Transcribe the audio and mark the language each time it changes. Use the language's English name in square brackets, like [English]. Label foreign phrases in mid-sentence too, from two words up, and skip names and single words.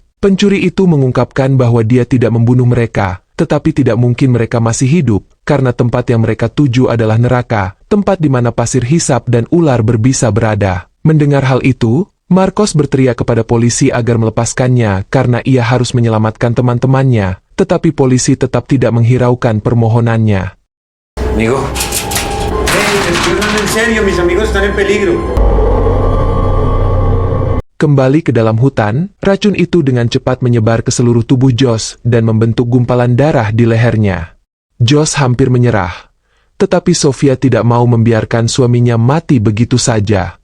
[Indonesian] Pencuri itu mengungkapkan bahwa dia tidak membunuh mereka, tetapi tidak mungkin mereka masih hidup, karena tempat yang mereka tuju adalah neraka, tempat di mana pasir hisap dan ular berbisa berada. Mendengar hal itu, Marcos berteriak kepada polisi agar melepaskannya karena ia harus menyelamatkan teman-temannya, tetapi polisi tetap tidak menghiraukan permohonannya. [Spanish] Amigo. Hey, estoy hablando en serio, mis amigos están en peligro. [Indonesian] Kembali ke dalam hutan, racun itu dengan cepat menyebar ke seluruh tubuh Josh dan membentuk gumpalan darah di lehernya. Josh hampir menyerah, tetapi Sofia tidak mau membiarkan suaminya mati begitu saja.